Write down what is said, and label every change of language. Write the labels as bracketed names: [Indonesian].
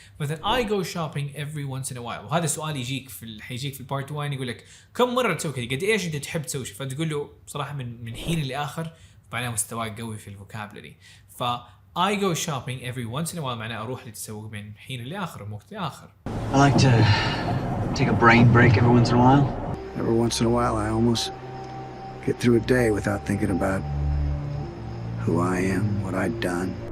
[Arabic] مثلا [English] I go shopping every once in a while. [Arabic] وهذا سؤال حيجيك في البارت 1 يقول لك كم مرة تسوي كذا؟ قد ايش انت تحب تسوي شيء؟ فتقول له صراحة من حين لآخر، معناها مستواك قوي في الفوكابلري. ف [English] I go shopping every once in a while [Arabic] معناه أروح للتسوق من حين لآخر ومن وقت لآخر. [English] I like to take a brain break every once in a while. Every once in a while I almost get through a day without thinking about who I am, what I've done.